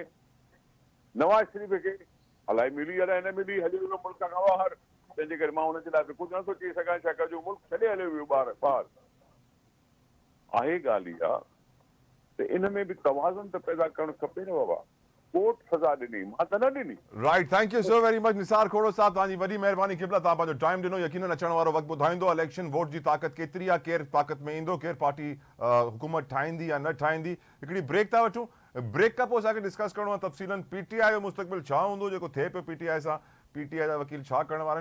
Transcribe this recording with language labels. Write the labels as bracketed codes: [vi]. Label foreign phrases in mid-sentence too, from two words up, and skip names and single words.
[sd] नवाज़ शरीफ़ खे अलाए मिली अलाए न मिली, हलियो वियो मुल्क खां ॿाहिरि, तंहिंजे करे मां हुनजे लाइ कुझु नथो चई सघां, छाकाणि जो मुल्क छॾे हलियो वियो ॿाहिरि आहे। ॻाल्हि इहा त इन में बि तवाज़ुन त पैदा करणु खपे न बाबा। कोर्ट सज़ा ॾिनी, मां त न ॾिनी। [en] Right, thank you so very much [sd] निसार खोड़ो साहब, तव्हांजी वॾी महिरबानी। क़िबला तव्हां पंहिंजो टाइम ॾिनो, यकीनन अचण वारो वक़्तु ॿुधाईंदो [en] election vote [sd] जी ताक़त केतिरी आहे, केरु ताक़त में ईंदो, केरु पार्टी हुकूमत ठाहींदी या न ठाहींदी। हिकिड़ी ब्रेक था वठूं, ब्रेक खां पोइ असांखे डिस्कस करिणो आहे तफ़सीलन PTI जो मुस्तक़बिल छा हूंदो, जेको थिए पियो PTI सां, PTI जा वकील छा करण वारा आहिनि।